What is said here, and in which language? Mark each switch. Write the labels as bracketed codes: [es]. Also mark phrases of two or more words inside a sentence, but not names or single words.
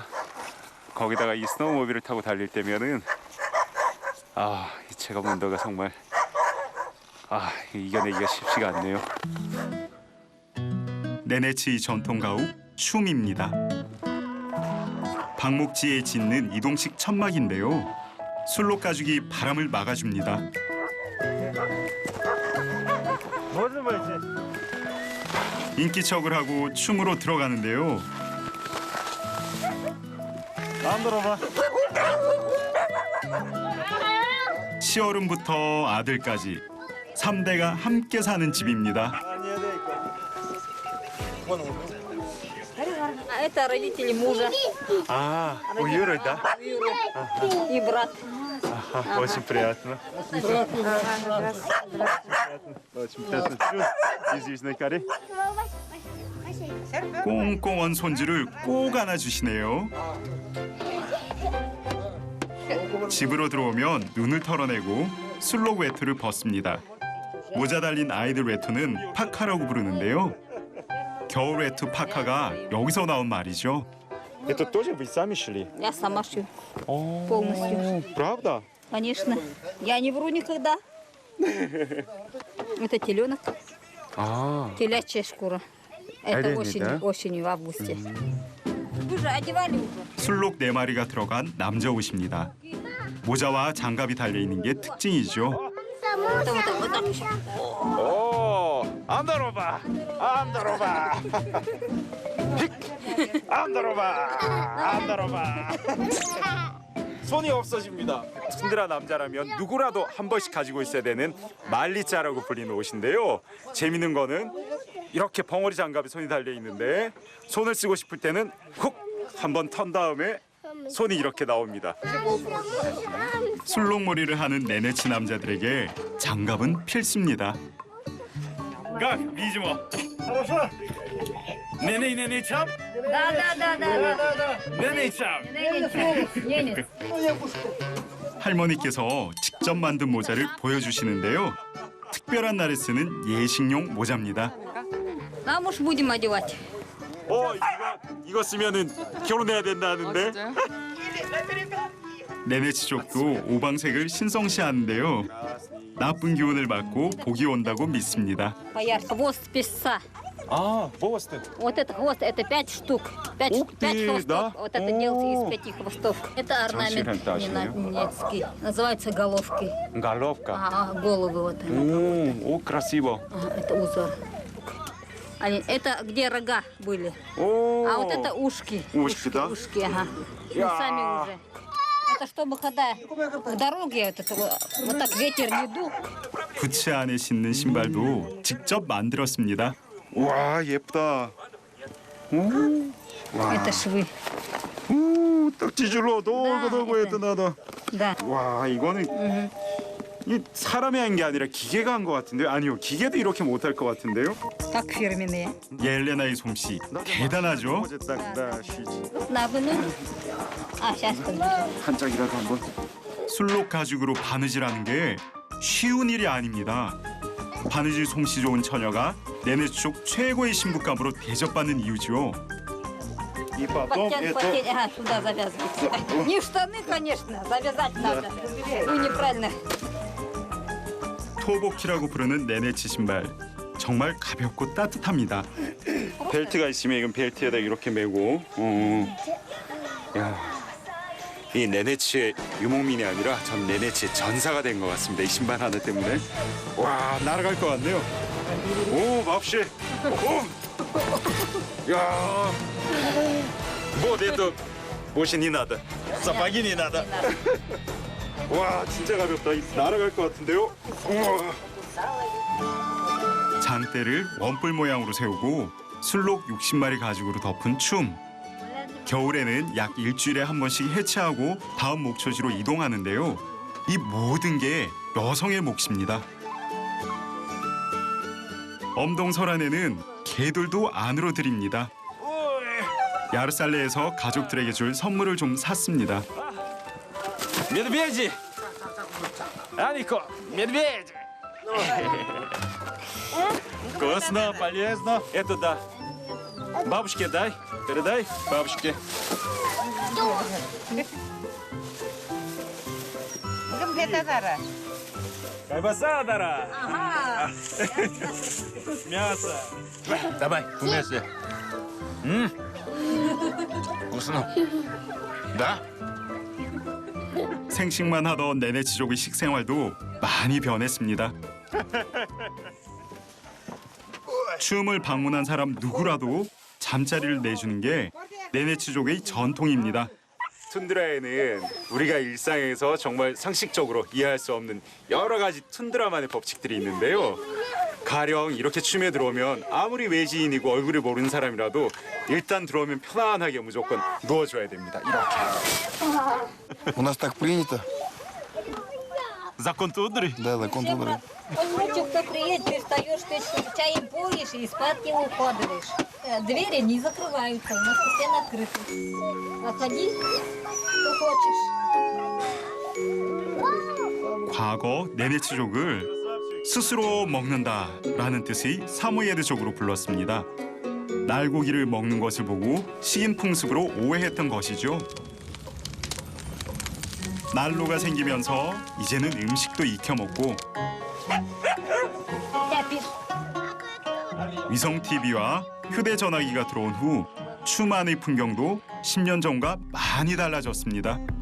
[ko] 거기다가 이 스노우모빌을 타고 달릴 때면은 이 체감 온도가 정말 이겨내기가 쉽지가 않네요. 네네치 전통 가옥 춤입니다. 방목지에 짓는 이동식 천막인데요. 술록 가죽이 바람을 막아줍니다. [ru] Можно войти? [ko] 인기척을 하고 춤으로 들어가는데요. [yrk] Андорова. [ko] 시어른부터 아들까지 3대가 함께 사는 집입니다. [ru] А это родители мужа У Юры, да? и брат. Очень приятно. Очень приятно. Из Южной Кореи. [ko] 꽁꽁 언 손주를 꼭 안아주시네요. 집으로 들어오면 눈을 털어내고 술록 외투를 벗습니다. 모자 달린 아이들 외투는 파카라고 부르는데요. 겨울 외투 파카가 여기서 나온 말이죠. [ru] Это тоже вы сами шили? Я сама шью. Полностью. Правда? Конечно. Я не вру никогда. Это теленок. Телячья шкура. Это осенью, в августе. Вы же одевали уже. [ko] 술록 4마리가 들어간 남자 옷입니다. 모자와 장갑이 달려있는 게 특징이죠. [yrk] О, Андорова! Андорова! Андорова! [ko] 손이 없어집니다. 툰드라 남자라면 누구라도 한 번씩 가지고 있어야 되는 말리자라고 불리는 옷인데요. 재밌는 거는 이렇게 벙어리 장갑에 손이 달려 있는데 손을 쓰고 싶을 때는 훅 한번 턴 다음에 손이 이렇게 나옵니다. 술록머리를 하는 네네치 남자들에게 장갑은 필수입니다. [ru] Как, видимо. Нene чам? Да. Nene чам. Немец. [ko] 할머니께서 직접 만든 모자를 보여주시는데요. 특별한 날에 쓰는 예식용 모자입니다. [ru] А муж будем одевать. [ko] 이거 쓰면은 결혼해야 된다는데. 네네치족도 오방색을 신성시하는데요. 나쁜 기운을 막고 복이 온다고 믿습니다. [ru] Поярче. Хвост песца. 아, хвосты. Вот это хвост, это 5 штук. 5 Ух ты, хвостов. да? Вот это делается из 5 хвостов. Это орнамент Красивая немецкий. Называется головкой. Головка. Головы вот. О, красиво. Это узор. Это где рога были. О, А вот это ушки. Ушки, да? Ушки, ага. Ну, сами уже. Это чтобы когда в дороге вот так ветер не дул. [ko] 부츠 안에 신는 신발도 직접 만들었습니다. 와, 예쁘다. [ru] Это швы. 딱 тяжело, долго это надо. Да. [ko] 와, 이거는 이 사람이 한 게 아니라 기계가 한 것 같은데요? 아니요, 기계도 이렇게 못할 것 같은데요? [ru] Как фирменные. [ko] 옐레나의 솜씨 대단하죠? [ru] Набыну. Сейчас подожди. [ko] 한 짝이라도 한번. 술록 가죽으로 바느질하는 게 쉬운 일이 아닙니다. 바느질 솜씨 좋은 처녀가 네네치족 최고의 신부감으로 대접받는 이유죠. [ru] И потом Потянуть. Ага, сюда завязывать. Не в штаны, конечно, завязать надо. Ну, неправильно. [ko] 토보키라고 부르는 네네치 신발. 정말 가볍고 따뜻합니다. 벨트가 있으면 이건 벨트에다 이렇게 메고. 야, 이 네네치의 유목민이 아니라 전 네네치의 전사가 된 것 같습니다. 이 신발 하나 때문에. 와, 날아갈 것 같네요. 오, 맙시. 오, 야, [ru] вот это больше не надо. сапоги не надо. [ko] 와, 진짜 가볍다. 날아갈 것 같은데요. 우와. 장대를 원뿔 모양으로 세우고 술록 60마리 가죽으로 덮은 춤. 겨울에는 약 일주일에 한 번씩 해체하고 다음 목초지로 이동하는데요. 이 모든 게 여성의 몫입니다. 엄동설안에는 개들도 안으로 들입니다. 야르살레에서 가족들에게 줄 선물을 좀 샀습니다. [ru] Медведи! Анико, медведи! Вкусно, полезно. Это да. Бабушке дай, передай бабушке. Колбаса, Дара. Ага. Мясо. Давай, вместе. Вкусно. Да? [ko] 생식만 하던 네네치족의 식생활도 많이 변했습니다. 춤을 방문한 사람 누구라도 잠자리를 내주는 게 네네치족의 전통입니다. 툰드라에는 우리가 일상에서 정말 상식적으로 이해할 수 없는 여러 가지 툰드라만의 법칙들이 있는데요. 가령 이렇게 춤에 들어오면 아무리 외지인이고 얼굴을 모르는 사람이라도 일단 들어오면 편안하게 무조건 누워줘야 됩니다. 이렇게. [ru] У нас так принято. Закон тундры? Да, закон тундры. Ночью кто приедет, ты встаешь, ты чаем поешь и спать не укладываешь. Двери не закрываются, у нас постоянно открыты. Заходи, кто хочешь. [ko] 과거 네네치족을 스스로 먹는다라는 뜻의 사모예드족으로 불렀습니다. 날고기를 먹는 것을 보고 식인 풍습으로 오해했던 것이죠. 난로가 생기면서 이제는 음식도 익혀 먹고 위성 TV와 휴대전화기가 들어온 후 춤 안의 풍경도 10년 전과 많이 달라졌습니다.